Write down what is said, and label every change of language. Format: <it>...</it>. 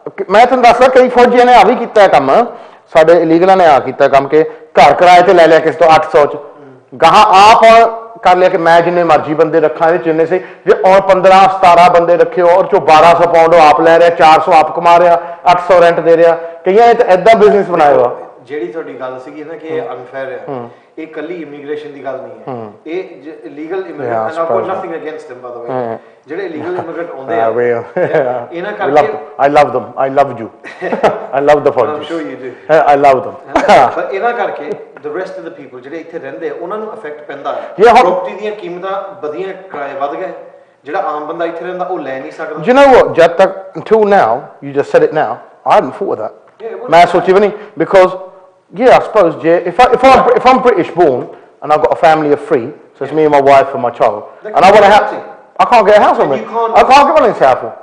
<pa>ਮੈਂ ਤੁਹਾਨੂੰ ਦੱਸਦਾ ਕਈ ਫੌਜੀਆਂ ਨੇ ਆ ਵੀ ਕੀਤਾ ਕੰਮ, ਸਾਡੇ ਇਲੀਗਲਾਂ ਨੇ ਆ ਕੀਤਾ ਕੰਮ ਕਿ ਘਰ ਕਿਰਾਏ ਤੇ ਲੈ ਲਿਆ ਕਿਸੇ ਤੋਂ 800 ਚ, ਗਾਹਾਂ ਆਪ ਕਰ ਲਿਆ ਕਿ ਮੈਂ ਜਿੰਨੇ ਮਰਜ਼ੀ ਬੰਦੇ ਰੱਖਾਂ ਇਹਦੇ ਜਿੰਨੇ ਸੇ, ਜੇ ਔਰ 15-17 ਬੰਦੇ ਰੱਖੇ ਔਰ ਚੋਂ 1200 ਪਾਉਂਡ ਆਪ ਲੈ ਰਿਹਾ, 400 ਆਪ ਕਮਾ ਰਿਹਾ, 800 ਰੈਂਟ ਦੇ ਰਿਹਾ, ਕਈਆਂ ਨੇ ਤਾਂ ਏਦਾਂ ਬਿਜ਼ਨਸ ਬਣਾਇਆ ਵਾ। ਜਿਹੜੀ ਤੁਹਾਡੀ ਗੱਲ ਸੀਗੀ ਨਾ ਕਿ ਇਹ ਅਨਫੇਅਰ ਹੈ, ਇਹ ਕੱਲੀ ਇਮੀਗ੍ਰੇਸ਼ਨ ਦੀ ਗੱਲ ਨਹੀਂ ਹੈ, ਇਹ legal immigrant</pa> <en>and I got nothing against them by the way,</en> <pa>ਜਿਹੜੇ ਲੀਗਲ ਇਮੀਗ੍ਰੈਂਟ ਆਉਂਦੇ ਆ ਇਹਨਾਂ ਕਰਕੇ</pa> <en>I love them, I love you, I love the Fauji's, I'm sure you do, I love them,</en> <pa>ਪਰ ਇਹਨਾਂ ਕਰਕੇ</pa> <en>the rest of the people</en> <pa>ਜਿਹੜੇ ਇੱਥੇ ਰਹਿੰਦੇ ਆ ਉਹਨਾਂ ਨੂੰ ਇਫੈਕਟ ਪੈਂਦਾ ਹੈ, ਪ੍ਰੋਪਰਟੀ ਦੀਆਂ ਕੀਮਤਾਂ ਵਧੀਆਂ, ਕਿਰਾਏ ਵਧ ਗਏ, ਜਿਹੜਾ ਆਮ ਬੰਦਾ ਇੱਥੇ ਰਹਿੰਦਾ ਉਹ ਲੈ ਨਹੀਂ ਸਕਦਾ।</pa> <en>Do you know what,</en> <pa>ਜਦ ਤੱਕ</pa> <en>until now, you just said it now, I hadn't thought of that,</en> <pa>ਮੈਂ ਸੋਚੀ ਵੀ ਨਹੀਂ,</pa> <en>because yeah, I suppose if I'm British born and I've got a family of 3, so it's me and my wife and my child, and I want to have, I can't get a house on me, I can't get one in Southall.</en>